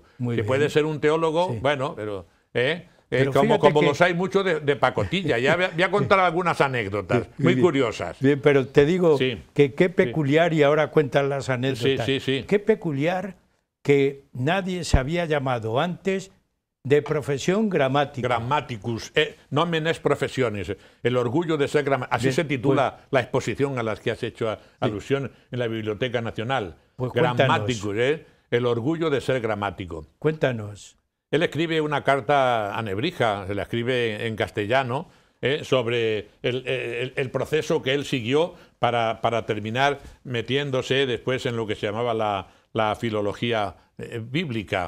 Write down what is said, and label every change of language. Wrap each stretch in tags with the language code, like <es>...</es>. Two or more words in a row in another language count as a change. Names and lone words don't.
<es>Se puede ser un teólogo, bueno, pero como los hay muchos de pacotilla. Ya voy a contar algunas anécdotas muy curiosas. Bien, pero te digo que qué peculiar, y ahora cuentan las anécdotas, qué peculiar que nadie se había llamado antes de profesión gramática.</es> <la>Grammaticus, nomen est professiones,</la> <es>el orgullo de ser gramático. Así se titula la exposición a las que has hecho alusión en la Biblioteca Nacional. Grammaticus, el orgullo de ser gramático. Cuéntanos. Él escribe una carta a Nebrija, se la escribe en castellano, sobre el proceso que él siguió para terminar metiéndose después en lo que se llamaba la filología bíblica.</es>